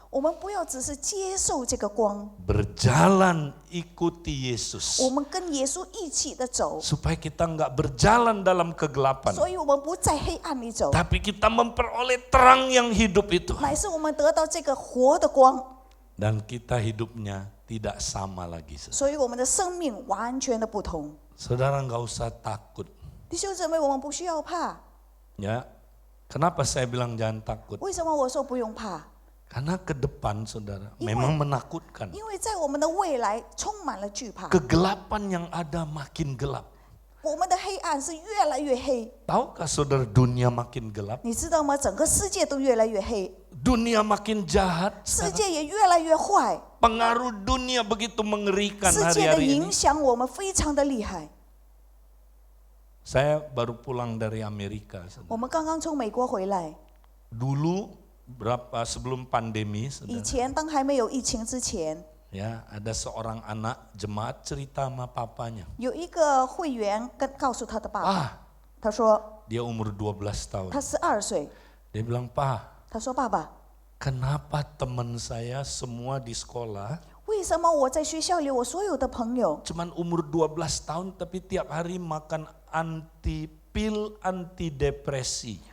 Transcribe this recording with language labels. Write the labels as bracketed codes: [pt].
[zh] 我们不要只是接受这个光， [id] Berjalan ikuti Yesus. [zh] 我们跟耶稣一起的走， [id] Supaya kita nggak berjalan dalam kegelapan. [zh] 所以我们不在黑暗里走， [id] Tapi kita memperoleh terang yang hidup itu. [zh] 乃是我们得到这个活的光， [id] Dan kita hidupnya tidak sama lagi. [zh] 所以我们的生命完全的不同。 [id] Saudara nggak usah takut. [zh] 弟兄姊妹，我们不需要怕。 [id] Ya, kenapa saya bilang jangan takut? [zh] 为什么我说不用怕？ [id] Karena ke depan saudara [zh] 因为- [id] memang menakutkan. [zh] 因为在我们的未来充满了惧怕， [id] Kegelapan yang ada makin gelap. [zh] 我们的黑暗是越来越黑。 [id] Tahukah saudara dunia makin gelap? [zh] 你知道吗？整个世界都越来越黑， [id] Dunia makin jahat. [zh] 世界也越来越坏， [id] Pengaruh dunia begitu mengerikan [zh] 世界的 [id] hari-hari [zh] 影 [id] ini. [zh] 响我们非常的厉害。 [id] Saya baru pulang dari Amerika. [zh] 我们刚刚从美国回来， [id] Dulu sebelum pandemi, [zh] 以 [id] saudara, [zh] 前当还没有疫情之前， [id] ya ada seorang anak jemaat cerita sama papanya. [zh] 有一个会员告诉他的爸爸， Ah, 他说 [id] dia umur 12 tahun. [zh] 他12岁， [id] Dia bilang, "Pa, [zh] 他说爸爸， [id] kenapa teman saya semua di sekolah [zh] 为什么我在学校里我所有的朋友 [id] cuman umur 12 tahun tapi tiap hari makan pil anti depresi?"